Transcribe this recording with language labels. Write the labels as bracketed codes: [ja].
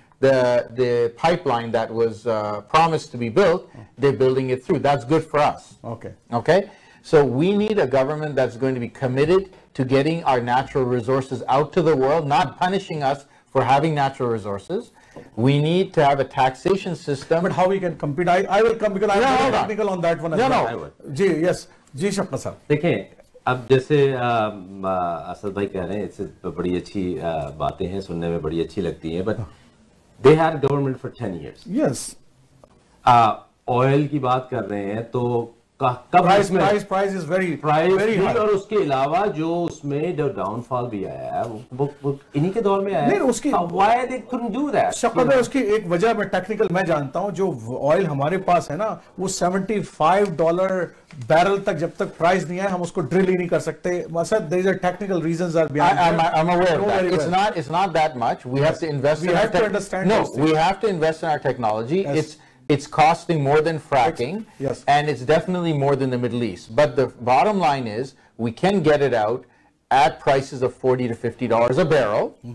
[en] The pipeline that was promised to be built, they're building it through. That's good for us. Okay. So we need a government that's going to be committed to getting our natural resources out to the world, not punishing us for having natural resources. We need to have a taxation system. But how we can compete? I will come because I'm very technical on that one. [hi] Yes. जी शफकत साहब देखें, अब जैसे असद भाई कह रहे हैं, इससे बड़ी अच्छी बातें हैं, सुनने में बड़ी अच्छी लगती हैं, [en] But they had government for 10 years. Yes [hi] oil की बात कर रहे हैं तो [en] price is very high, [hi] और उसके अलावा जो उसमें जो डाउनफॉल भी आया है वो इन्हीं के दौर में आया है. उसकी [en] Why they couldn't do that? [hi] शक्ल है उसकी एक वजह में टेक्निकल मैं जानता हूं. जो ऑयल हमारे पास है ना, वो $75 बैरल तक जब तक प्राइस नहीं है हम उसको ड्रिल ही नहीं कर सकते. [en] मसद there are technical reasons are behind. I'm aware of that. It's not that much. We have to invest in our technology. We have to invest in our technology. It's costing more than fracking, and it's definitely more than the Middle East. But the bottom line is, we can get it out at prices of $40 to $50 a barrel.